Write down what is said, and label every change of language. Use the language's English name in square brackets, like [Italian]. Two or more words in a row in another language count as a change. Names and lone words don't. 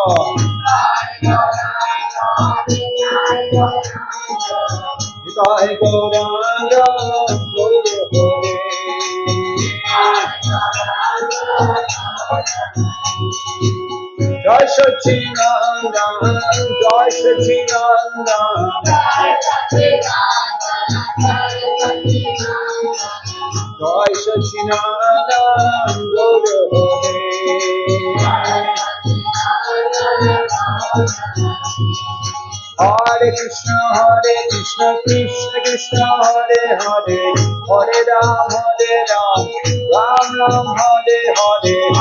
[Bangla] নিতাই গৌরাঙ্গ গৌর হরে জয় সচিনন্দন জয় সচিনন্দন জয় সচিনন্দন Nandan Guru [Sanskrit] Hare Krishna, Krishna Krishna, Hare Hare, Hare Ram, Ram Ram, Hare Hare.